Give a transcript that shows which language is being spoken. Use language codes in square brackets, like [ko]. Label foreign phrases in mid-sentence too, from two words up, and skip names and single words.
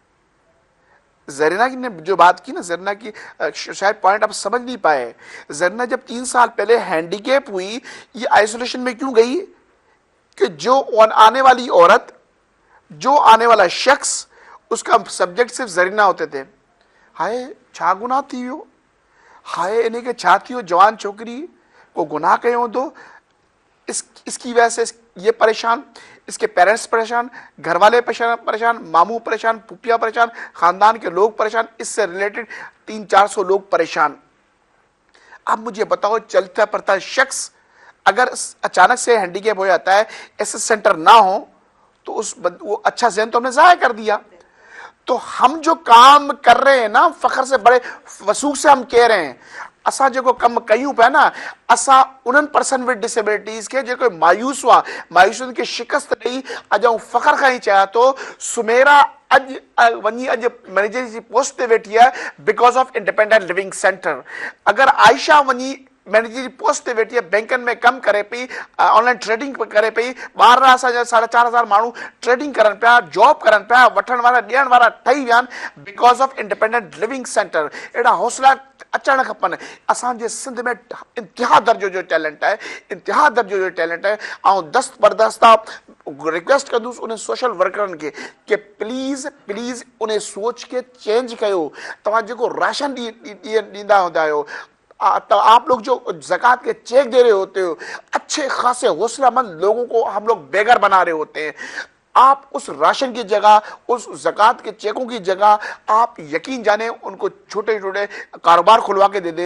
[ur] زرینہ کی نے جو بات کی نا، زرینہ کی شاید پوائنٹ آپ سمجھ نہیں پائے. زرینہ جب 3 سال پہلے ہینڈی کیپ ہوئی، یہ آئسولیشن میں کیوں گئی کہ جو آنے والی عورت، جو آنے والا شخص، اس کا سبجیکٹ صرف زرینہ ہوتے تھے. [sd] हाय छा गुनाह थी वियो, हाय इन्हें के छा थी वियो, जवान छोकरी को गुनाह कयो दो, [ur] اس کی وجہ سے یہ پریشان، اس کے پیرنٹس پریشان، گھر والے پریشان، ماموں پریشان، پھپھیاں پریشان، خاندان کے لوگ پریشان، اس سے ریلیٹڈ 300-400 لوگ پریشان. اب مجھے بتاؤ، چلتا پڑتا شخص اگر اچانک سے ہینڈی کیپ ہو جاتا ہے، ایسے سینٹر نا ہو، تو وہ اچھا ذہن تو ہم نے ضائع کر دیا. تو ہم جو کام کر رہے ہیں نا، فخر سے، بڑے وثوق سے ہم کہہ رہے ہیں, [sd] असा जो कम कयूं पे ना, असा उन्हनि [en] person with disabilities [ur] کے جو مایوس ہوا, [sd] मायूसियुनि खे शिकस्त ॾेई अॼु फख्र खां ई चाहियां थो, सुमेरा अॼु वञी अॼु मैनेजर जी पोस्ट ते वेठी आहे [en] because of Independent Living Center. [sd] अगर आयशा वञी मैनेजर जी पोस्ट ते वेठी आहे, बैंकनि में कमु करे पई, [en] online trading [sd] करे पई, ॿार असांजा 4,500 माण्हू ट्रेडिंग करनि पिया, जॉब करनि पिया, वठण वारा ॾियण वारा ठही विया आहिनि [en] because of Independent Living Center. [sd] अहिड़ा हौसला अचणु खपनि। असांजे सिंध में इंतिहा दर्जो जो टैलेंट आहे, इंतिहा दर्जो जो टैलेंट आहे। ऐं दस्त बर्दाश्ता रिक्वेस्ट कंदुसि उन सोशल वर्करनि खे कि [en] please please [sd] उन सोच के चेंज कयो। तव्हां जेको राशन ॾींदा हूंदा आहियो, [ur] تو آپ لوگ جو زکوٰۃ کے چیک دے رہے ہوتے ہو، اچھے خاصے حوصلہ مند لوگوں کو ہم لوگ بے گھر بنا رہے ہوتے ہیں. آپ اس راشن کی جگہ، اس زکوٰۃ کے چیکوں کی جگہ، آپ یقین جانے ان کو چھوٹے چھوٹے کاروبار کھلوا کے دے دیں.